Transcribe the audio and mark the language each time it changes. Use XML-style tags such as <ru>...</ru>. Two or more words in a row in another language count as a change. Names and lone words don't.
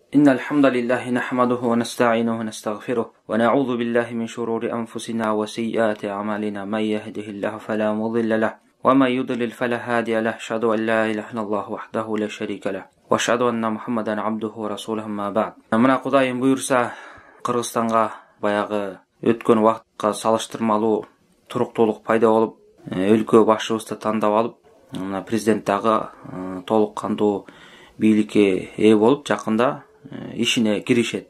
<ar>إن الحمد لله نحمده ونستعينه ونستغفره ونعوذ بالله من شرور أنفسنا وسيئات أعمالنا من يهده الله فلا مضل له ومن يضلل فلا هادي له أشهد أن لا إله إلا الله وحده لا شريك له وأشهد أن محمدا عبده ورسوله أما بعد.</ar> <ky>Мына Кудайым буйрса Кыргызстанга баягы өткөн убакытка салыштырмалуу туруктуулук пайда болуп, өлкө башчыбызды тандап алып, мына президент дагы толук кандуу бийликке ээ болуп, жакында ишине киришет.</ky>